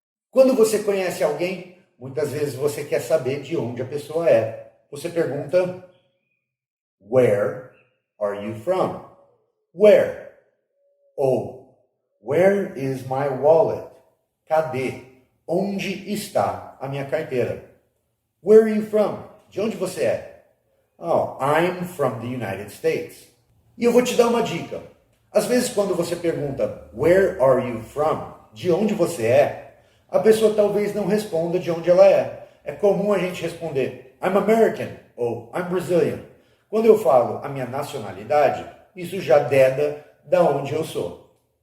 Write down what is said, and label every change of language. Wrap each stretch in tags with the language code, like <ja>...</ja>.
<pt>Quando você conhece alguém, muitas vezes você quer saber de onde a pessoa é. Você pergunta,</pt> <en>where are you from? Where?</en> <pt>Ou,</pt> <en>where is my wallet?</en> <pt>Cadê? Onde está a minha carteira?</pt> <en>Where are you from?</en> <pt>De onde você é?</pt> <en>Oh, I'm from the United States.</en> <pt>E eu vou te dar uma dica. Às vezes quando você pergunta,</pt> <en>where are you from?</en> <pt>De onde você é? A pessoa talvez não responda de onde ela é. É comum a gente responder,</pt> <en>I'm American</en> <pt>ou</pt> <en>I'm Brazilian.</en> <pt>Quando eu falo a minha nacionalidade, isso já deda da onde eu sou.</pt>